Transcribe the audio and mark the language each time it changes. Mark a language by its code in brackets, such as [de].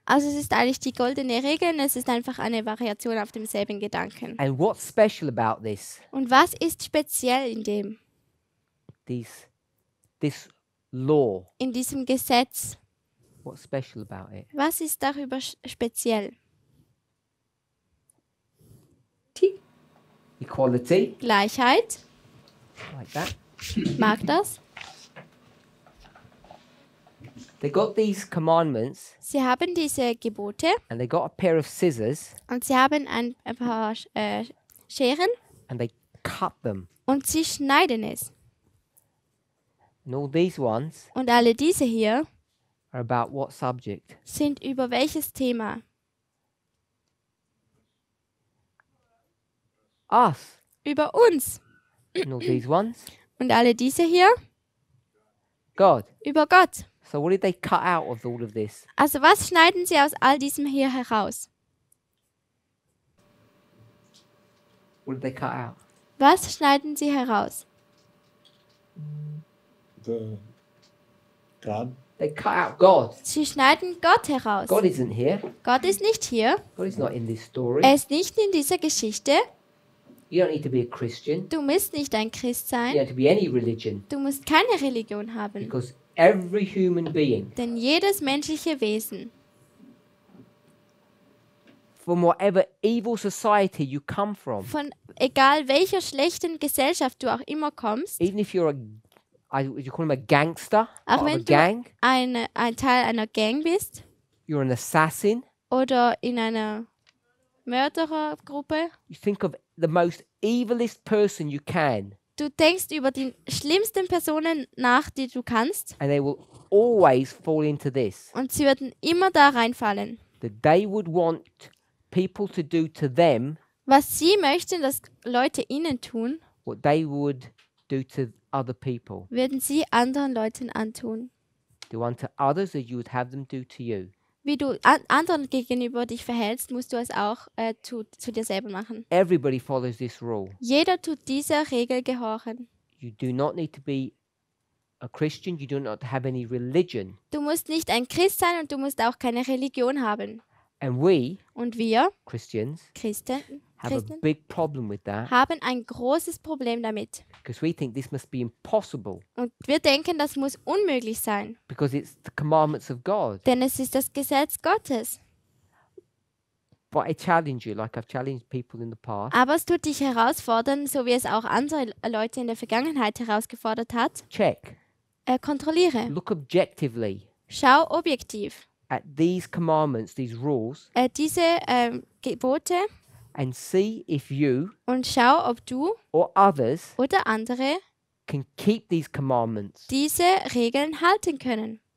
[de] Also es ist eigentlich die goldene Regel und es ist einfach eine Variation auf demselben Gedanken. [en] And what's special about this? [de] Und was ist speziell in dem? [en] This law. [de] In diesem Gesetz? [en] What's special about it? [de] Was ist darüber speziell? [en] Equality. [de] Gleichheit. [en] Like that. [de] Mag das? [en] They got these commandments [de] Sie haben diese Gebote [en] and they got a pair of scissors [de] und sie haben ein paar Scheren [en] and they cut them. [de] und sie schneiden es. [en] And all these ones [de] Und alle diese hier [en] are about what subject? [de] sind über welches Thema? [en] Us. [de] Über uns. [en] And all these ones? [de] Und alle diese hier? [en] God. [de] Über Gott. [en] So what did they cut out of all of this? [de] Also was schneiden sie aus all diesem hier heraus? [en] What did they cut out? [de] Was schneiden sie heraus? [en] God. They cut out God. [de] Sie schneiden Gott heraus. [en] God isn't here. [de] Gott ist nicht hier. [en] God is not in this story. [de] Er ist nicht in dieser Geschichte. [en] You don't need to be a Christian. [de] Du musst nicht ein Christ [en] You don't [de] sein. [en] have to be any religion. [de] Du musst keine Religion haben. [en] Because every human being, [de] Denn jedes menschliche Wesen, [en] from whatever evil society you come from, [de] von egal welcher schlechten Gesellschaft du auch immer kommst, [en] even if you're you call him a gangster, [de] auch [en] part of a [de] wenn du [en] gang, [de] ein Teil einer Gang bist [en] you're an assassin, [de] oder in einer Mörderergruppe, [en] you think of the most evilest person you can, [de] du denkst über die schlimmsten Personen nach, die du kannst, [en] and they will always fall into this. [de] und sie würden immer da reinfallen. [en] That they would want people to do to them [de] Was sie möchten, dass Leute ihnen tun, [en] what they would do to other people. [de] würden sie anderen Leuten antun. [en] Do unto others as you would have them do to you. [de] Wie du anderen gegenüber dich verhältst, musst du es auch zu dir selber machen. [en] Everybody follows this rule. [de] Jeder tut dieser Regel gehorchen. [en] You do not need to be a Christian. You do not have any religion. [de] Du musst nicht ein Christ sein und du musst auch keine Religion haben. [en] And we, [de] Und wir, [en] Christians, [de] Christen, [en] have a big problem with that [de] haben ein großes Problem damit. [en] because we think this must be impossible [de] Und wir denken, das muss unmöglich sein, [en] because it's the commandments of God. [de] denn es ist das Gesetz Gottes. [en] But I challenge you, like I've challenged people in the past, [de] Aber es tut dich herausfordern, so wie es auch andere Leute in der Vergangenheit herausgefordert hat. [en] check, [de] Kontrolliere. [en] look objectively [de] Schau objektiv. [en] at these commandments, these rules, [de] Diese Gebote [en] and see if you [de] und schau, ob du [en] or others [de] oder andere [en] can keep these commandments [de] diese Regeln halten können,